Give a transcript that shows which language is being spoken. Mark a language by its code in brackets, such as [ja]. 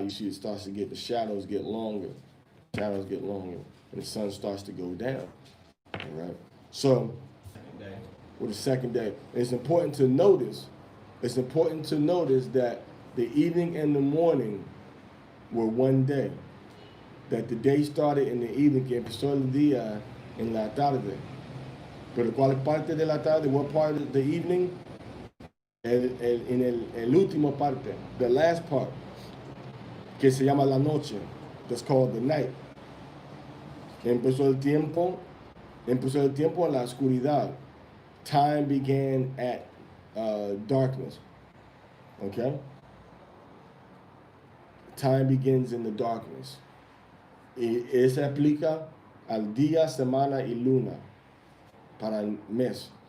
[en] You see it starts to the shadows get longer. Shadows get longer. And the sun starts to go down. All right. So, with the second day, it's important to notice that the evening and the morning were one day. That the day started in the evening, [es] que empezó el día en la tarde. Pero ¿cuál parte de la tarde? [en] What part of the evening? [es] El último parte, [en] the last part, [es] que se llama la noche, [en] that's called the night. [es] Empezó el tiempo en la oscuridad. [en] Time began at darkness. Okay? Time begins in the darkness. [es] Y se aplica al día, semana y luna para el mes.